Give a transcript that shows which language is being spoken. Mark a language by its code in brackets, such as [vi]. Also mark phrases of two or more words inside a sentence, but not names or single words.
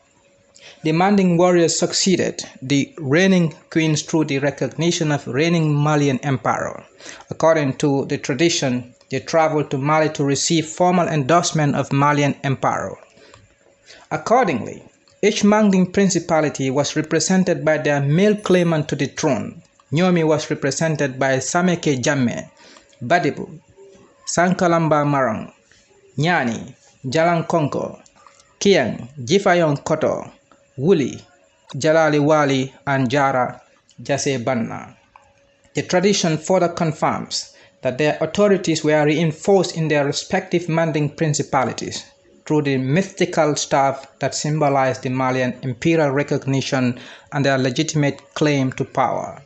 [en] The Manding warriors succeeded the reigning queens through the recognition of reigning Malian emperor. According to the tradition, they traveled to Mali to receive formal endorsement of Malian emperor. Accordingly, each Manding principality was represented by their male claimant to the throne. Nyomi was represented by Sameke Jammeh, Badibu, Sankalamba Marang, Nyani, Jalan Konko, Kiang, Jifayon Koto, Wuli, Jalali Wali, and Jara Jase Banna. The tradition further confirms that their authorities were reinforced in their respective Manding principalities through the mythical staff that symbolized the Malian imperial recognition and their legitimate claim to power.